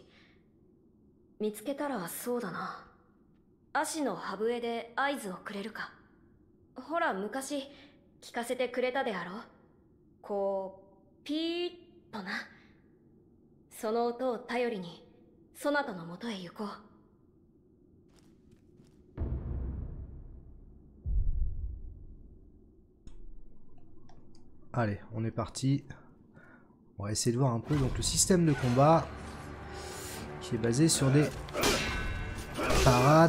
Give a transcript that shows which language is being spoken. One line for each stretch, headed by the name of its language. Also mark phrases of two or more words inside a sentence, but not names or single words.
Japanese: 見つけたらそうだな、足の歯笛で合図をくれるか。ほら昔聞かせてくれたであろう。こうピーッとな。その音を頼りにそなたのもとへ行こう。
French: Allez, on est parti. On va essayer de voir un peu donc le système de combat qui est basé sur des parades.